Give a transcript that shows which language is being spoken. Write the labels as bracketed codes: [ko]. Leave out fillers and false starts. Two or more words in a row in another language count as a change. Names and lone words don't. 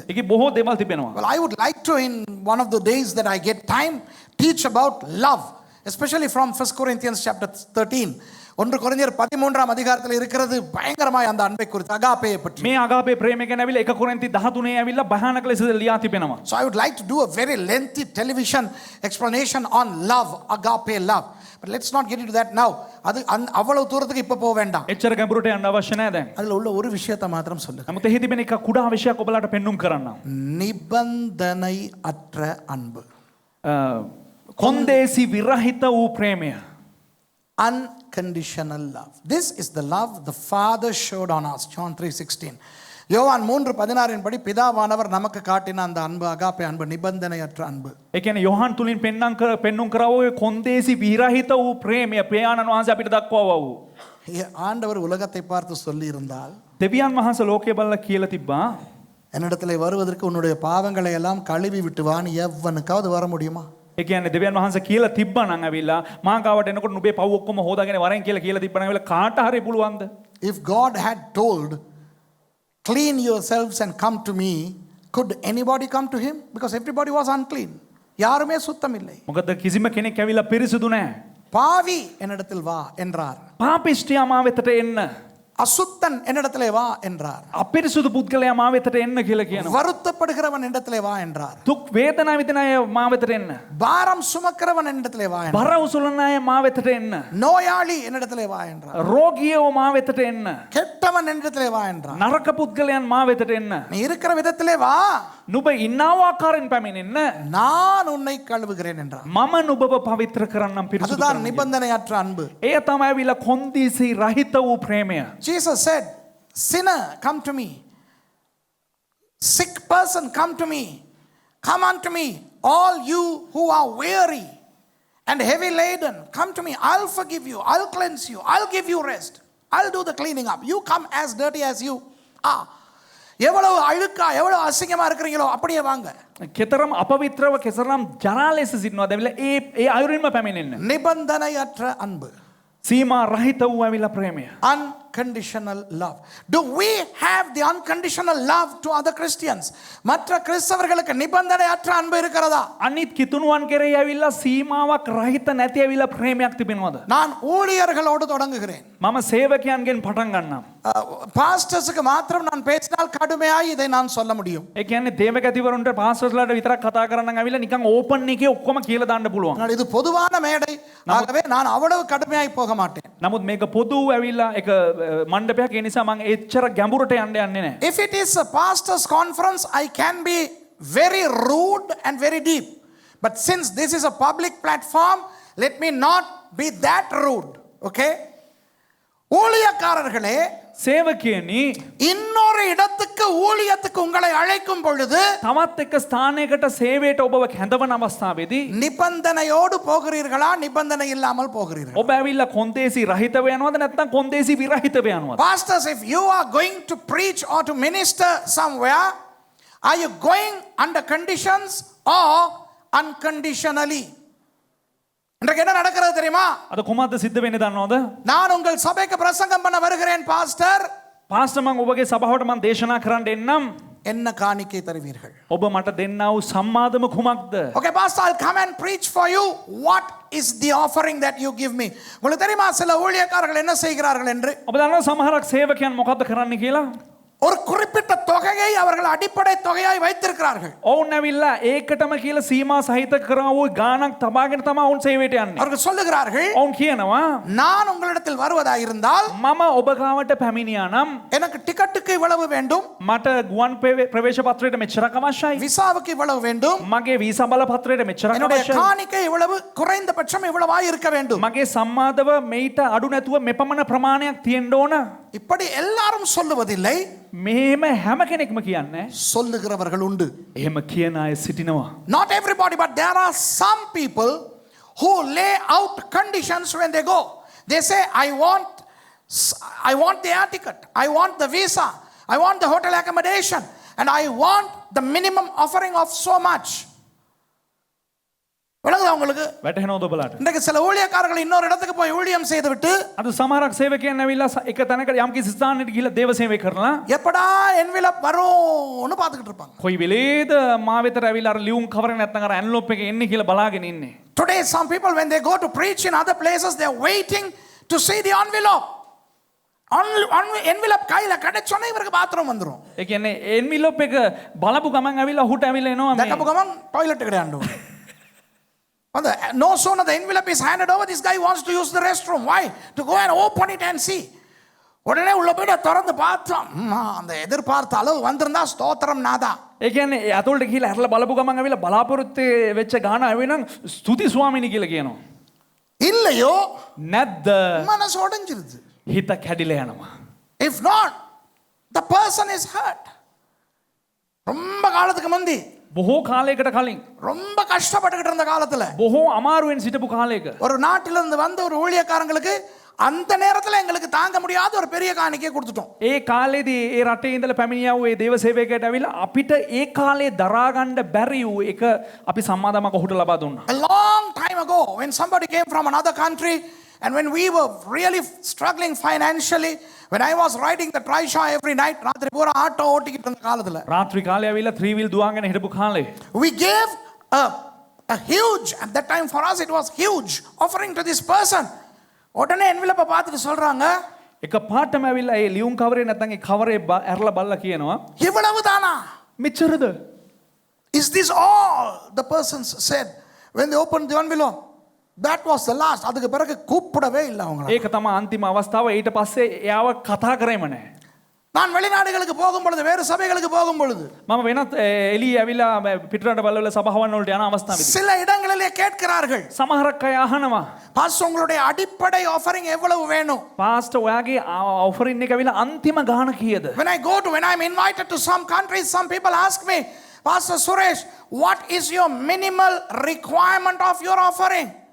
[si] ඒකේ බොහෝ දේවල් තිබෙනවා. [en] Well, I would like to, in one of the days that I get time, teach about love, especially from 1 Corinthians chapter 13. [ta] 1 கொரிந்தியர் 13ஆம் அதிகாரத்தில் இருக்கிறது பயங்கரமாய் அந்த அன்பை குறித்து அகாபேயை பற்றி. [si] මේ අගාපේ ප්‍රේමය ගැන ඇවිල්ලා 1 කොරින්ති 13 ඇවිල්ලා භයානක ලෙස ලියා තිබෙනවා. [en] So I would like to do a very lengthy television explanation on love, agape love. But let's not get into that now. [ta] அது அவ்வளவு தூரத்துக்கு இப்ப போக வேண்டாம். [si] එච්චර ගැඹුරට යන්න අවශ්‍ය නැහැ දැන්. [ta] அதுல உள்ள ஒரு விஷயத்தை மாத்திரம் சொல்லுங்க. [si] නමුත් එහි තිබෙන එක කුඩා විශයක් ඔබලාට පෙන්눔 කරන්නම්. [ta] நிபந்தனை அற்ற அன்பு. [si] කොන්දේසි විරහිත වූ ප්‍රේමය. [en] Unconditional love. This is the love the Father showed on us. John 3:16. [ta] யோவான் 3:16 படி பிதாவானவர் நமக்கு காட்டின அந்த அன்பு அகாபே அன்பு நிபந்தனையற்ற அன்பு. [si] ඒ කියන්නේ යොහන් තුලින් පෙන්눔 කරව ඔය කොන්දේසි විරහිත වූ ප්‍රේමය පියාණන් වහන්සේ අපිට දක්වවා වූ. [ta] ஆண்டவர் உலகத்தை பார்த்து சொல்லி இருந்தால் [si] දෙවියන් වහන්සේ ලෝකය බලලා කියලා තිබ්බා [ta] என்னிடத்திலே வருவதற்கு உன்னுடைய பாவங்களை எல்லாம் கழுவி விட்டு வான்னு எவனுக்காவது வர முடியுமா? [si] ඒ කියන්නේ දෙවියන් වහන්සේ කියලා තිබ්බා නම් ඇවිල්ලා මා ගාවට එනකොට නුඹේ පව් ඔක්කොම හොදාගෙන වරෙන් කියලා තිබ්බා නම් ඇවිල්ලා කාට හරි පුළුවන්ද? [en] If God had told, clean yourselves and come to me, could anybody come to him? Because everybody was unclean. [ta] யாருமே சுத்தம் இல்லை. [si] මොකද කිසිම කෙනෙක් ඇවිල්ලා පිරිසුදු නැහැ. [ta] பாவி என்னிடத்தில் வா என்றார். [si] පාපිෂ්ඨයා මා වෙතට එන්න. [ta] அசுத்தன் என்னிடத்திலே வா என்றார். [si] අපිරිසුදු පුද්ගලයා මා වෙතට එන්න කියලා කියනවා. [ta] வருத்தப்படுகிறவன் என்னிடத்திலே வா என்றார். [si] දුක් වේදනා විඳින අය මා වෙතට එන්න. [ta] பாரம் சுமக்கிறவன் என்னிடத்திலே வா என்றார். [si] බර උසුලන අය මා වෙතට එන්න. [ta] நோயாளி என்னிடத்திலே வா என்றார். [si] රෝගියෝ මා වෙතට එන්න. [ta] கெட்டவன் என்னிடத்திலே வா என்றார். [si] නරක පුද්ගලයන් මා වෙතට එන්න. [ta] நீ இருக்கிற விதத்திலே வா, [si] නුඹ ඉන්නා ආකාරයෙන් පැමිණෙන්න. [ta] நான் உன்னை கழுவுகிறேன் என்றார். [si] මම නුඹව පවිත්‍ර කරන්නම් පිරිසුදු [ta] அதுதான் [si] කරන්නම්. [ta] நிபந்தனையற்ற அன்பு. [si] එය තමයි ඇවිල්ලා කොන්දීසි රහිත වූ ප්‍රේමය. [en] Jesus said, sinner, come to me. Sick person, come to me. Come unto me, all you who are weary and heavy laden. Come to me. I'll forgive you. I'll cleanse you. I'll give you rest. I'll do the cleaning up. You come as dirty as you are. [ta] எவ்வளவு அழுக்கா எவ்வளவு அசிங்கமா இருக்கிறீங்களோ அப்படியே வாங்க. [si] කෙතරම් අපවිත්‍රව කෙතරම් ජරා ලෙස සිටිනවද ඇවිල්ලා ඒ අයුරින්ම පැමිණෙන්න. [ta] நிபந்தனையற்ற அன்பு. [si] සීමා රහිත වූ ඇවිල්ලා ප්‍රේමය. [en] Unconditional love. Do we have the unconditional love to other Christians? [ta] மற்ற கிறிஸ்தவர்களுக்கு நிபந்தனையற்ற அன்பு இருக்கிறதா? [si] අනිත් කිතුණුවන් කෙරෙහි ඇවිල්ලා සීමාවක් රහිත නැති ඇවිල්ලා ප්‍රේමයක් තිබෙනවද? [ta] நான் ஊழியர்களோடு தொடங்குகிறேன். [si] මම සේවකයන්ගෙන් පටන් ගන්නම්. [ta] பாஸ்டர்ஸ்க்கு மாத்திரம் நான் பேசினால் கடுமையாய் இதை நான் சொல்ல முடியும். [si] ඒ කියන්නේ දේවගතිවරුන්ට පාස්ටර්ස්ලාට විතරක් කතා කරන්න ඇවිල්ලා නිකන් ඕපන් එකේ ඔක්කොම කියලා දාන්න පුළුවන්. [ta] ஆனால் இது பொதுவான மேடை. ஆகவே நான் அவ்வளவு கடுமையாய் போக மாட்டேன். [si] නමුත් මේක පොදු ඇවිල්ලා එක මණ්ඩපයක් ඒ නිසා මම එච්චර ගැඹුරට යන්න යන්නේ නැහැ. [en] If it is a pastor's conference, I can be very rude and very deep. But since this is a public platform, let me not be that rude. [ta] Okay? ஊழியக்காரர்களே, [si] සේවකයනි [ta] இன்னொரு இடத்துக்கு ஊழியத்துக்கு உங்களை அழைக்கும் பொழுது [si] තවත් එක ස්ථානයකට සේවයට ඔබව කැඳවන අවස්ථාවේදී [ta] நிபந்தனையோடு போகிறீர்களா, நிபந்தனை இல்லாமல் போகிறீர்களா? [si] ඔබ ඇවිල්ලා කොන්දේසි රහිතව යනවද නැත්නම් කොන්දේසි විරහිතව යනවද? [en] Pastors, if you are going to preach or to minister somewhere, are you going under conditions or unconditionally? [ta] இன்றைக்கு என்ன நடக்கிறது தெரியுமா? [si] අද කොහොමද සිද්ධ වෙන්නේ දන්නවද? [ta] நான் உங்கள் சபைக்கு பிரசங்கம் பண்ண வருகிறேன் பாஸ்டர். [si] පාස්ටර් මම ඔබගේ සභාවට මම දේශනා කරන්න එන්නම්. [ta] என்ன காணிக்கை தருவீர்கள்? [si] ඔබ මට දෙන්නා වූ සම්මාදම කුමක්ද? [en] Okay, pastor, I'll come and preach for you. What is the offering that you give me? [ta] உங்களுக்கு தெரியுமா சில ஊழியக்காரர்கள் என்ன செய்கிறார்கள் என்று? [si] ඔබ දන්නවද සමහරක් සේවකයන් මොකද්ද කරන්න කියලා? [ta] ஒரு குறிப்பிட்ட தொகையை அவர்கள் அடிப்படை தொகையாய் வைத்திருக்கிறார்கள். [si] ඔවුන් ඇවිල්ලා ඒකටම කියලා සීමා සහිත කරා වූ ගාණක් තබාගෙන තමයි ඔවුන් සේවයට යන්නේ. [ta] அவர்கள் சொல்லுகிறார்கள், [si] ඔවුන් කියනවා [ta] நான் உங்களிடத்தில் வருவதாக இருந்தால் [si] මම ඔබ ගාවට පැමිණියා නම් [ta] எனக்கு டிக்கெட்டுக்கு இவ்வளவு வேண்டும், [si] මට ගුවන් ප්‍රවේශ පත්‍රයට මෙච්චරක් අවශ්‍යයි. [ta] விசாவுக்கு இவ்வளவு வேண்டும், [si] මගේ වීසා බල පත්‍රයට මෙච්චරක් [ta] என்னுடைய [si] අවශ්‍යයි. [ta] காணிக்கை இவ்வளவு, குறைந்தபட்சம் இவ்வளவாய் இருக்க வேண்டும். [si] මගේ සම්මාදව මෙයිට අඩු නැතුව මෙපමණ ප්‍රමාණයක් තියෙන්න ඕන. [ta] இப்படி எல்லாரும் சொல்லுவதில்லை, [si] මෙහෙම හැම කෙනෙක්ම කියන්නේ. [ta] சொல்லுகிறவர்கள் உண்டு. [si] එහෙම කියන අය සිටිනවා. [en] Not everybody, but there are some people who lay out conditions when they go. They say, I want the air ticket, I want the visa, I want the hotel accommodation, and I want the minimum offering of so much. [ta] விளங்குதா உங்களுக்கு? [si] වැටහෙනවද ඔබලාට? [ta] இன்றைக்கு சில ஊழியக்காரர்கள் இன்னொரு இடத்துக்கு போய் ஊழியம் செய்துவிட்டு [si] අද සමහරක් සේවකයන් ඇවිල්ලා එක තැනකට යම් කිසි ස්ථානයකට ගිහිල්ලා දේව සේවය කරලා [ta] எப்படா envelope வரும்னு பார்த்துக்கிட்டு இருப்பாங்க. [si] කොයි වෙලේද මා වෙතට ඇවිල්ලා අර ලියුම් කවරේ නැත්නම් අර ඇන්ලොප් එක එන්නේ කියලා බලාගෙන ඉන්නේ. [en] Today some people when they go to preach in other places, they are waiting to see the envelope. [ta] envelope கையில கிடைச்சோனே இவருக்கு பாத்ரூம் வந்துரும். [si] ඒ කියන්නේ එන්විලොප් එක බලපු ගමන් ඇවිල්ලා ඔහුට ඇවිල්ලා එනවා මේ. දැකපු ගමන් ටොයිලට් එකට යන්න ඕනේ. [en] No sooner the envelope is handed over, this guy wants to use the restroom. Why? To go and open it and see. [ta] உடனே உள்ள போய் திறந்து பார்த்தோம், அந்த எதிர்பார்த்த அளவு வந்திருந்தா ஸ்தோத்திரம் நாதா. [si] ඒ කියන්නේ අතොල්ට ගිහිල්ලා හැරලා බලපු ගමන් ඇවිල්ලා බලාපොරොත්තු වෙච්ච ගාන ආවෙනම් ස්තුති ස්වාමීනි කියලා කියනවා. [ta] இல்லையோ [si] නැද්ද? [ta] மனசு உடைஞ்சிருது. [si] හිත කැඩිලා යනවා. [en] If not, the person is hurt. [ta] ரொம்ப காலத்துக்கு முந்தி, [si] බොහෝ කාලයකට කලින් [ta] ரொம்ப கஷ்டப்பட்டுக்கிட்டு இருந்த காலத்துல [si] බොහෝ අමාරුවෙන් සිටපු කාලයක [ta] ஒரு நாட்டிலிருந்து வந்த ஒரு ஊழியக்காரங்களுக்கு அந்த நேரத்துல எங்களுக்கு தாங்க முடியாத ஒரு பெரிய காணிக்கையை கொடுத்துட்டோம். [si] ඒ කාලේදී ඒ රටේ ඉඳලා පැමිණියා වූ ඒ දේව සේවකයට ඇවිල්ලා අපිට ඒ කාලේ දරා ගන්න බැරි වූ එක අපි සම්මාදමක් ඔහුට ලබා දුන්නා. [en] A long time ago, when somebody came from another country and when we were really struggling financially, when I was riding the trishaw every night, [ta] ராத்திரி பூரா ஆட்டோ ஓட்டிக்கிட்டு இருந்த காலத்துல [si] රාත්‍රී කාලේ ඇවිල්ලා 3 wheel දුවාගෙන හිටපු කාලේ [en] we gave a huge, at that time for us it was huge, offering to this person. [ta] உடனே envelope பார்த்துட்டு சொல்றாங்க, [si] එක පාටම ඇවිල්ලා ඒ ලියුම් කවරේ නැත්නම් ඒ කවරේ ඇරලා බලලා කියනවා [ta] இவ்வளவு தானா? [si] මෙච්චරද? [en] Is this all? The person said when they opened the envelope. That was the last. [ta] அதுக்கு பிறகு கூப்பிடவே இல்லை அவங்கள. [si] ඒක තමයි අන්තිම අවස්ථාව. ඊට පස්සේ එයාව කතා කරේම නැහැ. [ta] நான் வெளிநாடுகளுக்கு போகும் பொழுது, வேறு சபைகளுக்கு போகும் பொழுது [si] මම වෙනත් එළිය ඇවිල්ලා පිටරට බලවල සභාවන් වලට යන අවස්ථාවේදී [ta] சில இடங்களிலே கேட்கிறார்கள், [si] සමහරක් අය අහනවා [ta] பாஸ்டர் உங்களுடைய அடிப்படை ஆஃபரிங் எவ்வளவு வேணும்? [si] පාස්ටර් ඔයාගේ ඔෆරින් එක ඇවිල්ලා අන්තිම ගාණ කීයද? [en] When I'm invited to some countries, some people ask me, Pastor Suresh, what is your minimal requirement of your offering?